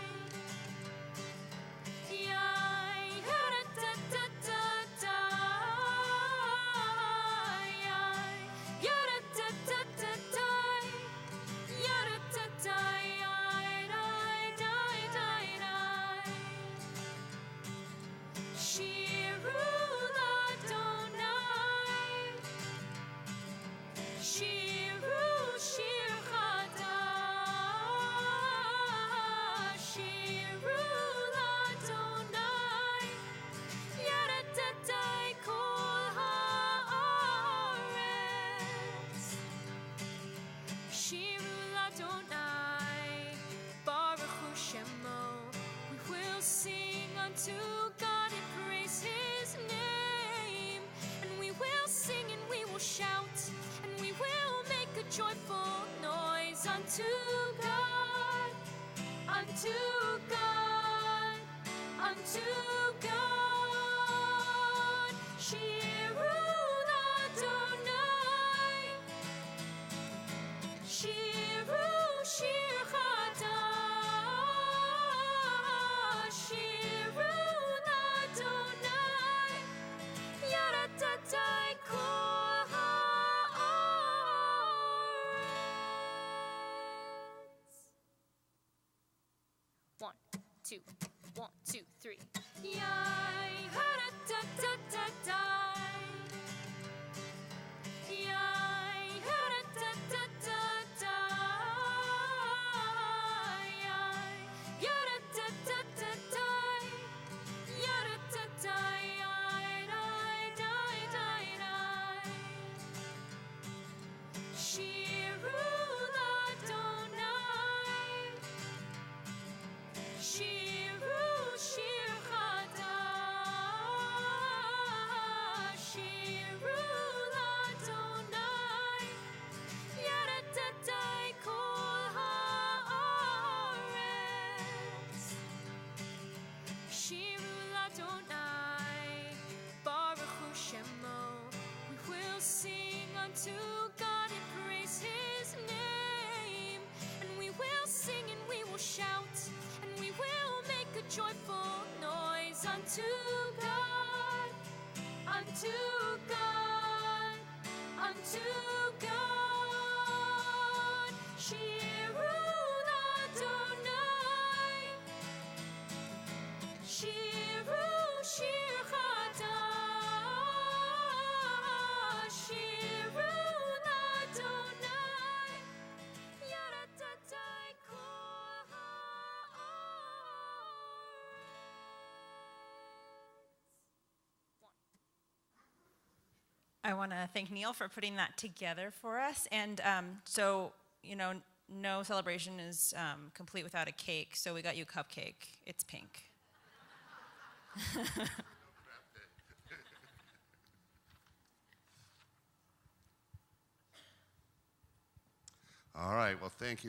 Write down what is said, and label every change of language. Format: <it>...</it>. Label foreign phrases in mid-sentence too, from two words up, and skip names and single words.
<he>Yai, ha-da-da-da-da-da. Yai, ya-da-da-da-da-da. Ya-da-da-da, yai-dai-dai-dai-dai. שירו לאדוני. שירו שיר חדש. שירו לאדוני. ידדדי כל הארץ. שירו לאדוני. ברוך הוא שמו.</he> <en>We will sing unto God and praise His name. And we will sing and we will shout. And we will make a joyful noise unto God. Unto God. Unto God.</en> <he>שירו לאדוני. שירו שיר חדש. שירו לאדוני. ידדדי כל הארץ.</he> <en>1, 2, 1, 2, 3. Yai, ha-da-da-da-da-da. Yai, ha-da-da-da-da-da. Yai, ya-da-da-da-da-da. Ya-da-da-da, yai-dai-dai-dai-dai.</en> <he>שירו לאדוני. שירו שיר חדש. שירו לאדוני. ידדדי כל הארץ. שירו לאדוני. ברוך הוא שמו.</he> <en>We will sing unto God and praise His name. And we will sing and we will shout. And we will make a joyful noise unto God. Unto God. Unto God.</en> <he>שירו לאדוני. שירו שיר חדש. שירו לאדוני. ידדדי כל הארץ.</he> <en>I want to thank Neil for putting that together for us. And no celebration is complete without a cake, so we got you a cupcake. It's pink. All right, well, thank you.</en>